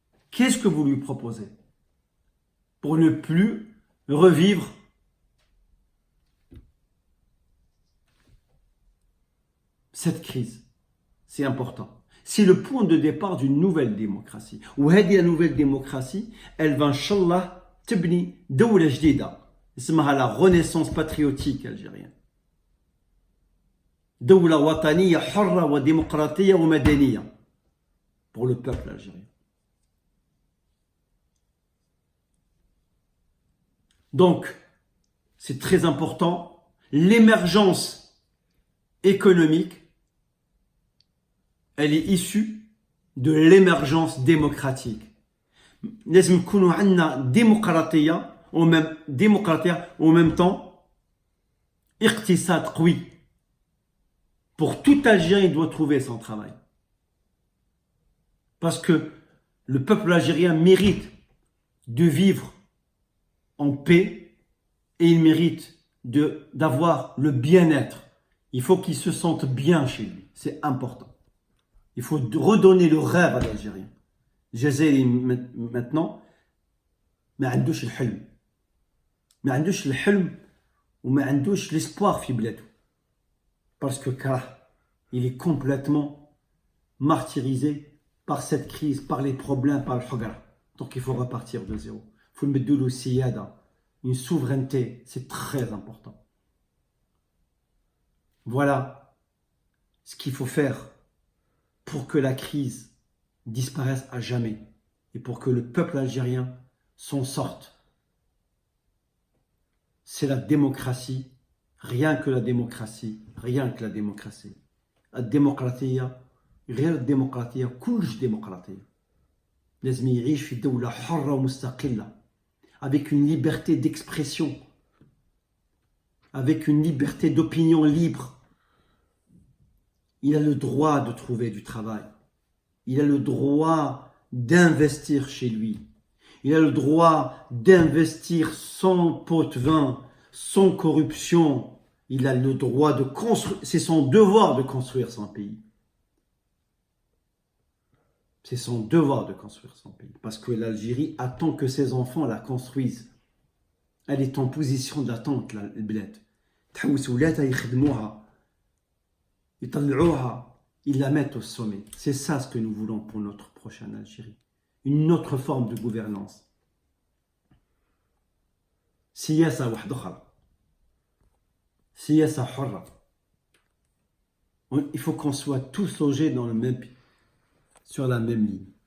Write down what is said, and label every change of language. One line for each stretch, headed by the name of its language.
French: Qu'est-ce que vous lui proposez pour ne plus revivre cette crise? C'est important. C'est le point de départ d'une nouvelle démocratie. وهذه la nouvelle démocratie, elle va inchallah
Arabic: تبني دولة جديدة اسمها
French: la renaissance patriotique algérienne.
Arabic: دولة وطنية حرة وديمقراطية ومدنية
French: pour le peuple algérien. Donc, c'est très important, l'émergence économique, elle est issue de l'émergence démocratique.
Arabic: لازم نكونوا عندنا ديمقراطية
French: au même temps
Arabic: اقتصاد قوي.
French: Pour tout Algérien, il doit trouver son travail. Parce que le peuple algérien mérite de vivre en paix et il mérite d'avoir le bien-être. Il faut qu'il se sente bien chez lui. C'est important. Il faut redonner le rêve à l'Algérien.
Arabic: الجزائري maintenant ما عندوش الحلم. ما عندوش الحلم وما عندوش l'espoir في بلاده.
French: Parce que il est complètement martyrisé par cette crise, par les problèmes, par le hagara. Donc il faut repartir de zéro. Il faut mettre le siyada, une souveraineté, c'est très important. Voilà ce qu'il faut faire pour que la crise disparaisse à jamais et pour que le peuple algérien s'en sorte. C'est la démocratie, rien que la démocratie, rien que la démocratie.
Arabic: الديمقراطية غير الديمقراطية كلش ديمقراطية. لازم يعيش في دولة حرة ومستقلة
French: avec une liberté d'expression, avec une liberté d'opinion libre. Il a le droit de trouver du travail. Il a le droit d'investir chez lui. Il a le droit d'investir sans pot de vin, sans corruption. Il a le droit de construire. C'est son devoir de construire son pays. C'est son devoir de construire son pays. Parce que l'Algérie attend que ses enfants la construisent. Elle est en position d'attente, la bled.
Arabic: تحوس ولادها يخدموها يطلعوها.
French: Ils la mettent au sommet. C'est ça ce que nous voulons pour notre prochaine Algérie. Une autre forme de gouvernance.
Arabic: سياسة واحدة أخرى. سياسة حرة.
French: Il faut qu'on soit tous logés dans le même, sur la même ligne.